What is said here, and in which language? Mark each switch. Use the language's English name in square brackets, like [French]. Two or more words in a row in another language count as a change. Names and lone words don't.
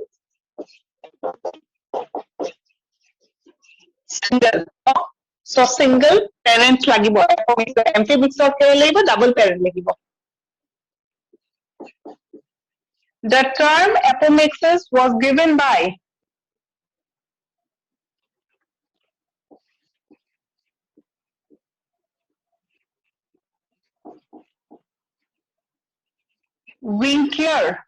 [English] Single. So single parent লাগিব. Amphimixis [Assamese] কেলে লাগিব? [English] Double parent লাগিব. The term apomixis was given by Winkler.